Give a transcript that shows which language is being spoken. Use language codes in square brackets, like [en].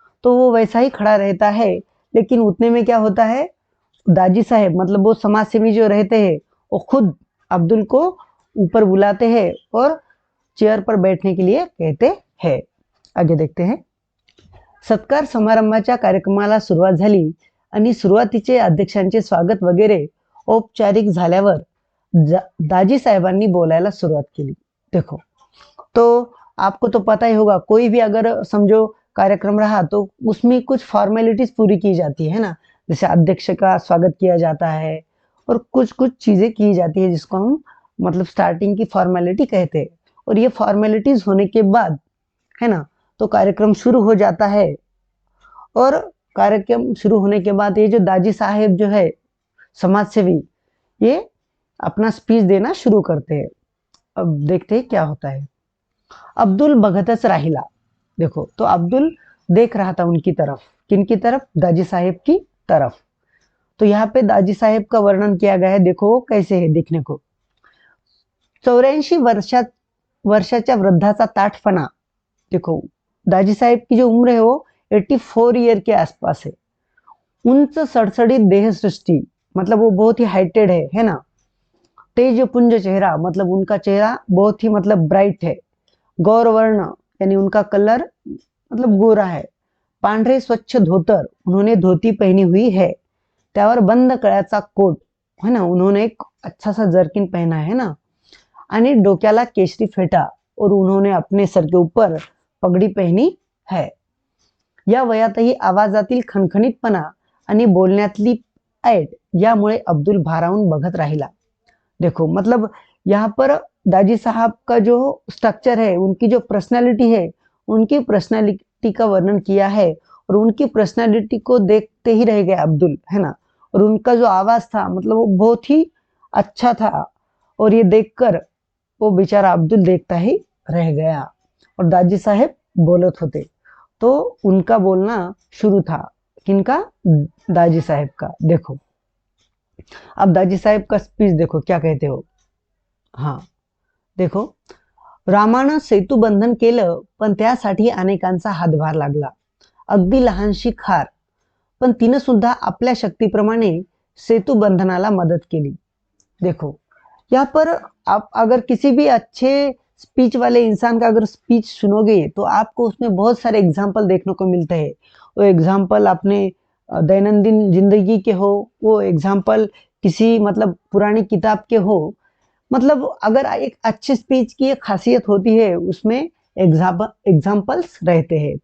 [hi] तो वो वैसा ही खड़ा रहता है। लेकिन उतने में क्या होता है, दाजी साहेब मतलब वो समाज सेवी जो रहते हैं वो खुद अब्दुल को ऊपर बुलाते हैं और चेयर पर बैठने के लिए कहते हैं। आगे देखते हैं। [mr] सत्कार समारंभाच्या कार्यक्रमाला सुरुवात झाली आणि सुरुवातीचे अध्यक्षांचे स्वागत वगैरे औपचारिक झाल्यावर दाजी साहेबांनी बोलायला सुरुवात केली। [hi] देखो, तो आपको तो पता ही होगा, कोई भी अगर समझो कार्यक्रम रहा तो उसमें कुछ फॉर्मेलिटीज पूरी की जाती है ना, जैसे अध्यक्ष का स्वागत किया जाता है और कुछ कुछ चीजें की जाती है जिसको हम मतलब स्टार्टिंग की फॉर्मेलिटी कहते हैं। और ये फॉर्मेलिटीज होने के बाद, है ना, तो कार्यक्रम शुरू हो जाता है। और कार्यक्रम शुरू होने के बाद ये जो दाजी साहेब जो है समाज सेवी, ये अपना स्पीच देना शुरू करते हैं। अब देखते हैं क्या होता है। [mr] अब्दुल बघतच राहिला। [hi] देखो, तो अब्दुल देख रहा था उनकी तरफ, किनकी तरफ? दाजी साहेब की तरफ। तो यहाँ पे दाजी साहेब का वर्णन किया गया है, देखो कैसे है देखने को। [mr] 84 वर्षाच्या वृद्धाचा ताठपणा। [hi] देखो, दाजी साहेब की जो उम्र है वो 84 ईयर के आसपास है। [mr] उनच सड़सड़ित देह सृष्टि, [hi] मतलब वो बहुत ही हाइटेड है ना। [mr] तेज पुंज चेहरा, [hi] मतलब उनका चेहरा बहुत ही मतलब ब्राइट है। गौर वर्ण यानी उनका कलर मतलब गोरा है। [mr] पांढरे स्वच्छ धोतर, [hi] उन्होंने धोती पहनी हुई है। [mr] त्यावर बंद कळ्याचा कोट, [hi] है ना, उन्होंने एक अच्छा सा जर्किन पहना है ना। [mr] आणि डोक्याला केशरी फेटा [hi] और उन्होंने अपने सर के ऊपर पगड़ी पहनी है। [mr] या वयातही आवाजातील खणखणीतपणा आणि बोलण्यातली ऐट यामुळे अब्दुल भारावून बघत राहिला। [hi] देखो, मतलब यहाँ पर दाजी साहब का जो स्ट्रक्चर है, उनकी जो पर्सनालिटी है, उनकी पर्सनालिटी का वर्णन किया है और उनकी पर्सनालिटी को देखते ही रह गया अब्दुल, है ना। और उनका जो आवाज था मतलब वो बहुत ही अच्छा था और ये देखकर वो बेचारा अब्दुल देखता ही रह गया और दाजी साहेब [mr] बोलत होते। [hi] तो उनका बोलना शुरू था, किनका? दाजी साहेब का। देखो, अब दाजी साहेब का स्पीच देखो क्या कहते हो। [mr] हा, देखो, रामानं सेतुबंधन केलं, पण त्यासाठी अनेकांचा हातभार लागला. अगदी लहानशी खार, पण तिनं सुद्धा आपल्या शक्तीप्रमाणे सेतुबंधनाला मदत केली. [hi] देखो, यहाँ पर आप अगर किसी भी अच्छे स्पीच वाले इंसान का अगर स्पीच सुनोगे तो आपको उसमें बहुत सारे एग्जाम्पल देखने को मिलते हैं। वो एग्जाम्पल अपने दैनंदिन जिंदगी के हो, वो एग्जाम्पल किसी मतलब पुरानी किताब के हो, मतलब अगर एक अच्छे स्पीच की एक खासियत होती है उसमें एग्जाम्पल्स रहते हैं।